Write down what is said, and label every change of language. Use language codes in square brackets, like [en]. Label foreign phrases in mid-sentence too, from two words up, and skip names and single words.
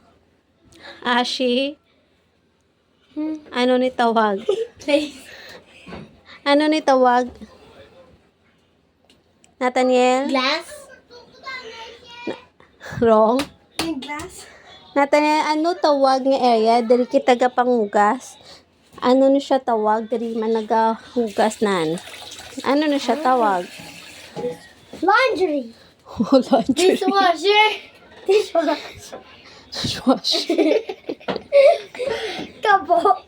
[hil] Ashi. Ano ni tawag? Place. Ano ni tawag? Nathaniel? Glass. Wrong. Yung glass. Nathaniel, ano tawag nga area? Diri kita pangugas. Ano ni siya tawag? Diri man nagahugas nan. Ano ni siya tawag? Laundry. Laundry. [en] Dishwasher. Dishwasher. [hil] Dishwasher. Kabo.